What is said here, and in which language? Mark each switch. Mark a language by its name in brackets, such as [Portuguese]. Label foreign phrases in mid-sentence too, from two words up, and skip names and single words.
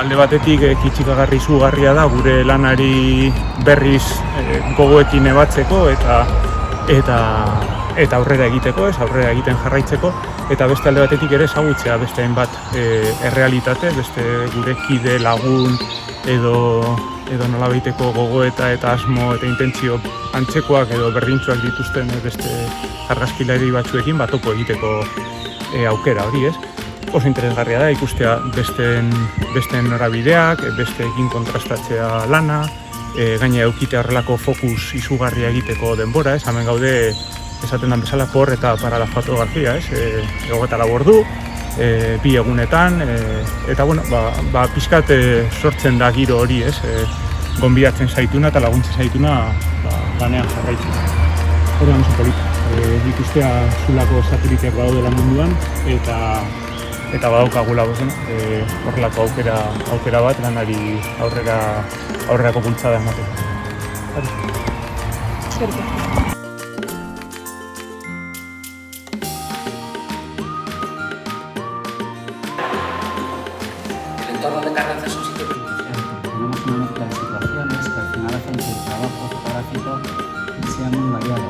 [Basque] Alde batetik kitxikagarri izugarria da gure lanari berriz gogoekin ebatzeko eta aurrera egiteko, aurrera egiten jarraitzeko, eta beste alde batetik ere ezagutzea beste hainbat errealitate, beste gure kide, lagun edo nolabaiteko gogoeta eta asmo eta intentzio antzekoak edo berdintsuak dituzten beste argazkilari batzuekin topo egiteko aukera hori, ez? Oso interesgarria da ikustea besteen norabideak, besteekin kontrastatzea lana, gaina eukite horrelako fokus izugarria egiteko denbora, ez? Hemen gaude esaten den bezala por eta [Spanish] para la fotografia, [Basque] ez? 24 ordu, 2 egunetan, eta pixkat sortzen da giro hori, ez? Gonbidatzen zaituna eta laguntzen zaituna lanean jarraitzen. Horrean oso polita. Ikustea zulako sateliteak badaudela munduan eta badaukagula horrelako aukera bat lanari aurrerako bultzada emateko. [Spanish] El entorno de Carranza es un sitio que tenemos una mezcla de situaciones que al final hacen que el trabajo fotográfico sea muy variado.